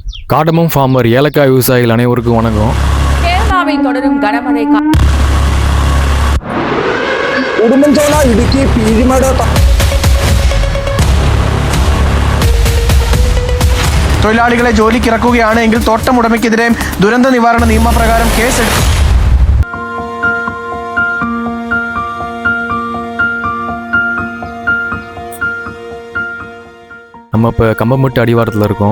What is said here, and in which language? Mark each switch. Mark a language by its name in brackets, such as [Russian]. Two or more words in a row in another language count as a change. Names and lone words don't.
[English] cardamom farmer [Tamil] ஏலக்காய் விவசாயிகள் அனைவருக்கும் வணக்கம். கேரளாவில் தொடரும் கனமழை [Malayalam] ഉടുമ്പൻചോല ഇടുക്കി പീരിമേട് തൊഴിലാളികളെ ജോലിക്കിറക്കുകയാണ് എങ്കിൽ തോട്ടം ഉടമയ്ക്കെതിരെ ദുരന്ത നിവാരണ നിയമപ്രകാരം കേസെടുക്കും. [Tamil] நம்ம இப்போ கம்பம்பட்டு அடிவாரத்தில் இருக்கோம்.